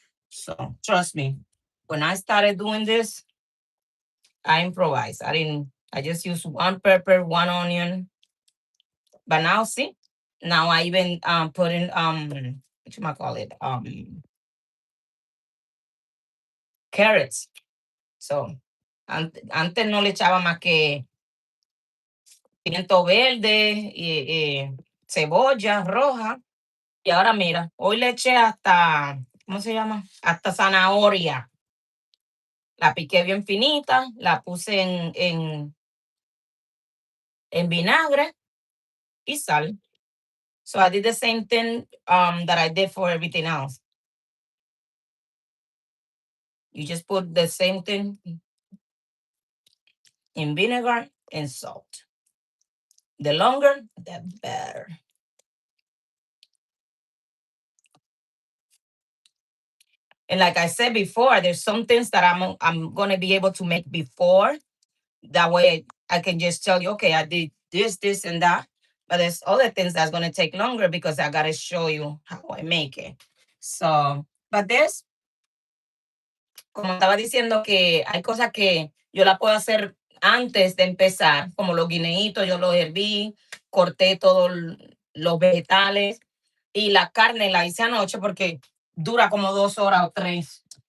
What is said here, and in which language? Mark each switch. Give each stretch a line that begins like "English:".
English: So trust me. When I started doing this, I improvised. I just used one pepper, one onion. But now see, now I even put in what you call it? Carrots.
Spanish: So antes no le echaba más que pimiento verde y cebolla roja. Y ahora mira, hoy le eché hasta, ¿cómo se llama? Hasta zanahoria. La piqué bien finita, la puse en vinagre y sal.
English: So I did the same thing that I did for everything else. You just put the same thing in vinegar and salt. The longer, the better. And like I said before, there's some things that I'm gonna be able to make before. That way I can just tell you, okay, I did this, this, and that. But there's other things that's gonna take longer because I gotta show you how I make it. So, but this,
Spanish: como estaba diciendo que hay cosas que yo la puedo hacer antes de empezar, como los guineitos, yo los herví, corté todos los vegetales y la carne la hice anoche porque dura como 2 horas o tres.